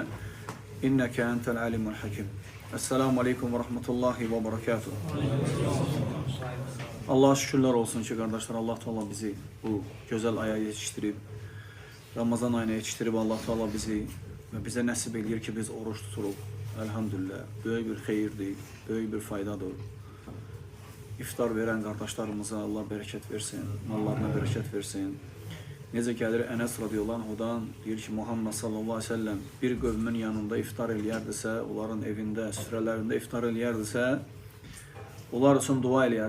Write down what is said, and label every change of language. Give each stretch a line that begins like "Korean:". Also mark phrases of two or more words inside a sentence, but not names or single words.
Arabic: إنك أنت العليم الحكيم. السلام عليكم ورحمة الله وبركاته.
Turkish: Allah'a şükürler olsun ki kardeşler, Allah Teala bizi bu güzel aya yetiştirip, Ramazan ayına yetiştirip Allah Teala bizi ve bize
Azerbaijani: nasip edir ki biz oruç tuturuq.
Turkish: Elhamdülillah.
Azerbaijani: Böyük bir xeyirdir, böyük bir faydadır.
Turkish: İftar veren kardeşlerimize Allah bereket versin, mallarına bereket versin.
Azerbaijani: Necə gəlir Enes
Arabic: رضي الله عنه‌دان,
Azerbaijani: deyir ki Muhammed
Arabic: صلى الله عليه وسلم
Azerbaijani: bir qövmün yanında iftar eləyərdisə, onların evində, süfrələrində iftar eləyərdisə, onlar üçün dua eləyər.